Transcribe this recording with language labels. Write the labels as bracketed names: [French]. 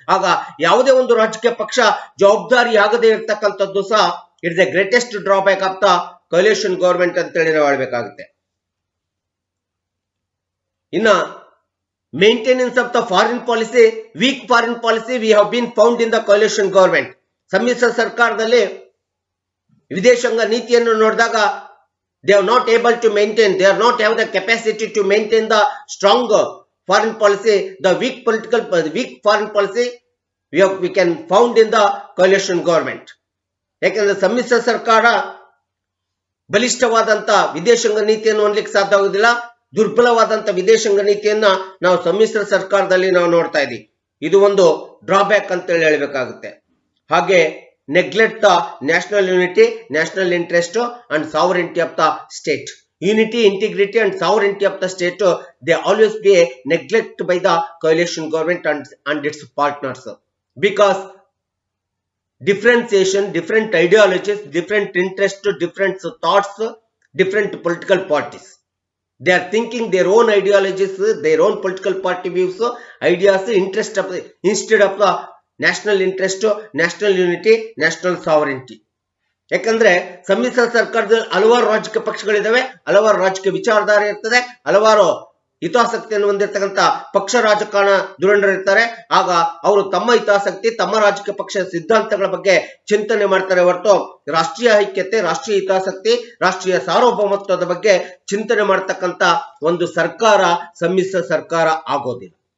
[Kannada] ಆಗ ಯಾವುದೇ ಒಂದು ರಾಜಕೀಯ ಪಕ್ಷ ಜವಾಬ್ದಾರಿ ಆಗದೆ ಇರತಕ್ಕಂಥದ್ದು ಸಹ [English] it the greatest drawback of the coalition government [Kannada] ಅಂತೇಳಿ ನಾವು ಹೇಳ್ಬೇಕಾಗುತ್ತೆ. [English] ಇನ್ನ maintenance of the foreign policy, weak foreign policy we have been found in the coalition government. [Kannada] ಸಮ್ಮಿಶ್ರ ಸರ್ಕಾರದಲ್ಲಿ ವಿದೇಶಾಂಗ ನೀತಿಯನ್ನು ನೋಡಿದಾಗ [English] they are not able to maintain, they are not have the capacity to maintain the strong foreign policy. The weak foreign policy we can found in the coalition government. [Kannada] ಯಾಕಂದ್ರೆ ಸಮ್ಮಿಶ್ರ ಸರ್ಕಾರ ಬಲಿಷ್ಠವಾದಂತ ವಿದೇಶಾಂಗ ನೀತಿಯನ್ನು ಹೊಂದಲಿಕ್ಕೆ ಸಾಧ್ಯ ಆಗುವುದಿಲ್ಲ. ದುರ್ಬಲವಾದಂತ ವಿದೇಶಾಂಗ ನೀತಿಯನ್ನ ನಾವು ಸಮ್ಮಿಶ್ರ ಸರ್ಕಾರದಲ್ಲಿ ನಾವು ನೋಡ್ತಾ ಇದ್ದೀವಿ. ಇದು ಒಂದು ಡ್ರಾಬ್ಯಾಕ್ ಅಂತೇಳಿ ಹೇಳಬೇಕಾಗುತ್ತೆ. ಹಾಗೆ [English] neglect the national unity, national interest and sovereignty of the state. Unity, integrity and sovereignty of the state, they always be neglected by the coalition government and its partners. Because differentiation, different ideologies, different interests, different thoughts, different political parties. They are thinking their own ideologies, their own political party views, ideas, interest of instead of the national interest, national unity, national sovereignty. [Kannada] ಯಾಕಂದ್ರೆ ಸಮ್ಮಿಶ್ರ ಸರ್ಕಾರದಲ್ಲಿ ಹಲವಾರು ರಾಜಕೀಯ ಪಕ್ಷಗಳಿದಾವೆ, ಹಲವಾರು ರಾಜಕೀಯ ವಿಚಾರಧಾರೆ ಇರ್ತದೆ, ಹಲವಾರು ಹಿತಾಸಕ್ತಿಯನ್ನು ಹೊಂದಿರತಕ್ಕಂತ ಪಕ್ಷ ರಾಜಕಾರಣ ಧುರಂಡರು ಇರ್ತಾರೆ. ಆಗ ಅವರು ತಮ್ಮ ಹಿತಾಸಕ್ತಿ, ತಮ್ಮ ರಾಜಕೀಯ ಪಕ್ಷ ಸಿದ್ಧಾಂತಗಳ ಬಗ್ಗೆ ಚಿಂತನೆ ಮಾಡ್ತಾರೆ ಹೊರತು ರಾಷ್ಟ್ರೀಯ ಐಕ್ಯತೆ, ರಾಷ್ಟ್ರೀಯ ಹಿತಾಸಕ್ತಿ, ರಾಷ್ಟ್ರೀಯ ಸಾರ್ವಭೌಮತ್ವದ ಬಗ್ಗೆ ಚಿಂತನೆ ಮಾಡತಕ್ಕಂತ ಒಂದು ಸರ್ಕಾರ ಸಮ್ಮಿಶ್ರ ಸರ್ಕಾರ ಆಗೋದಿಲ್ಲ.